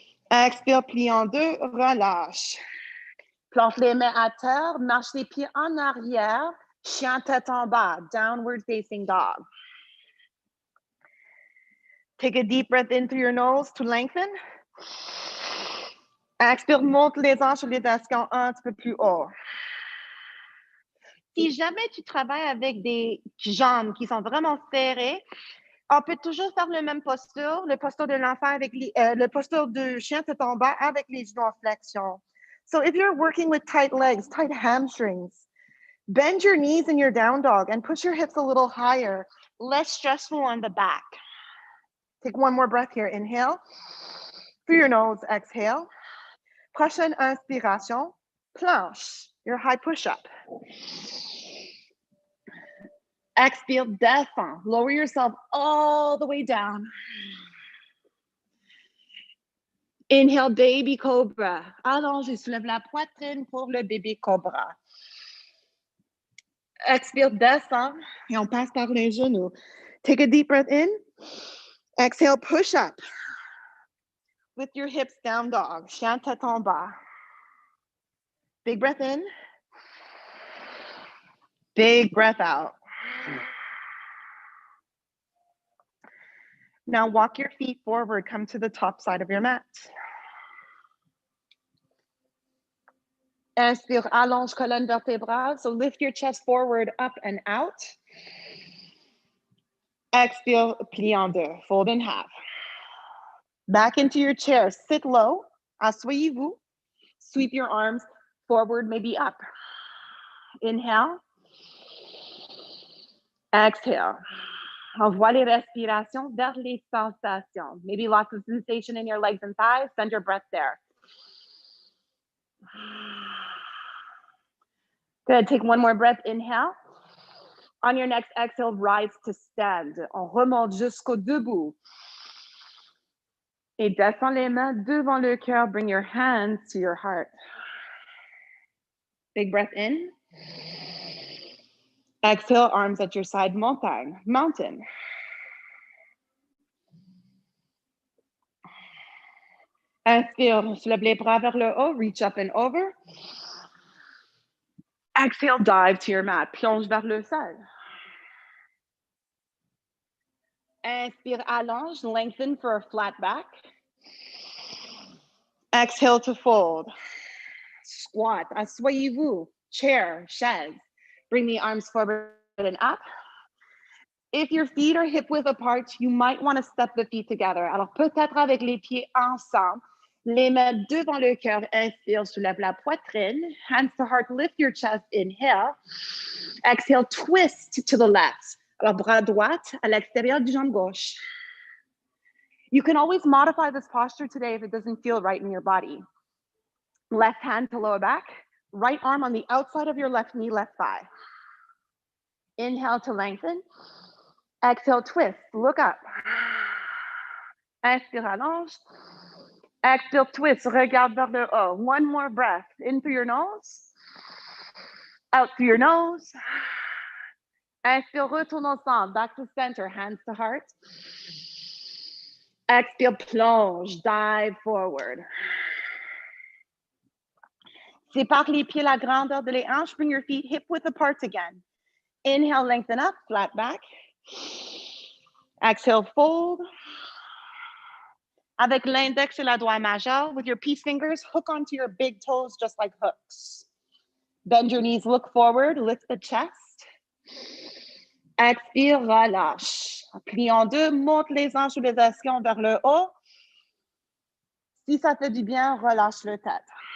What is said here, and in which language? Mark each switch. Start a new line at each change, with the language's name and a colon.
French: Expire, plie en deux, relâche. Plante les mains à terre, marche les pieds en arrière, chien tête en bas,
English: downward facing dog. Take a deep breath in through your nose to lengthen.
French: Expire, monte les hanches et les ischions un petit peu plus haut. Si jamais tu travailles avec des jambes qui sont vraiment serrées, on peut toujours faire le même posture, le posture de l'enfant avec le posture de chien tête en bas avec les genoux en flexion.
English: So if you're working with tight legs, tight hamstrings, bend your knees in your down dog and push your hips a little higher, less stressful on the back. Take 1 more breath here. Inhale. Through your nose, exhale.
French: Prochaine inspiration, planche,
English: your high push-up.
French: Expire, descend.
English: Lower yourself all the way down. Inhale, baby cobra.
French: Allonge et soulève la poitrine pour le bébé cobra. Expire, descend. Et on passe par les genoux.
English: Take a deep breath in. Exhale, push up. With your hips down dog.
French: Chien tête en bas.
English: Big breath in. Big breath out. Now walk your feet forward. Come to the top side of your mat.
French: Inspire, allonge colonne vertébrale.
English: So lift your chest forward, up and out.
French: Expire, plie en deux.
English: Fold in half. Back into your chair. Sit low.
French: Asseyez-vous.
English: Sweep your arms forward, maybe up. Inhale. Exhale.
French: Envoie les respirations vers les sensations.
English: Maybe lots of sensation in your legs and thighs. Send your breath there. Good. Take one more breath. Inhale. On your next exhale, rise to stand.
French: On remonte jusqu'au debout. Et descends les mains devant le cœur.
English: Bring your hands to your heart. Big breath in. Exhale, arms at your side, montagne, mountain.
French: Inspire, soulève les bras vers le haut,
English: reach up and over. Exhale, dive to your mat,
French: plonge vers le sol. Inspire, allonge,
English: lengthen for a flat back. Exhale to fold. Squat,
French: asseyez-vous,
English: chair, chaise. Bring the arms forward and up. If your feet are hip width apart, you might want to step the feet together.
French: Alors peut-être avec les pieds ensemble, les mains devant le cœur. Inspire, soulève la poitrine.
English: Hands to heart, lift your chest, inhale. Exhale, twist to the left.
French: Alors bras droit à l'extérieur du jambe gauche.
English: You can always modify this posture today if it doesn't feel right in your body. Left hand to lower back, right arm on the outside of your left knee, left thigh. Inhale to lengthen. Exhale, twist, look up.
French: Inspire, allonge.
English: Exhale, twist,
French: regarde vers le haut.
English: One more breath, in through your nose. Out through your nose.
French: Inspire, retourne au centre,
English: back to center, hands to heart. Exhale, plonge, dive forward.
French: Sépare les pieds, la grandeur de les hanches.
English: Bring your feet hip width apart again. Inhale, lengthen up, flat back. Exhale, fold.
French: Avec l'index et la doigt majeur,
English: with your peace fingers, hook onto your big toes just like hooks. Bend your knees, look forward, lift the chest.
French: Expire, relâche. Plie en deux, monte les hanches ou les ischions vers le haut. Si ça fait du bien, relâche le tête.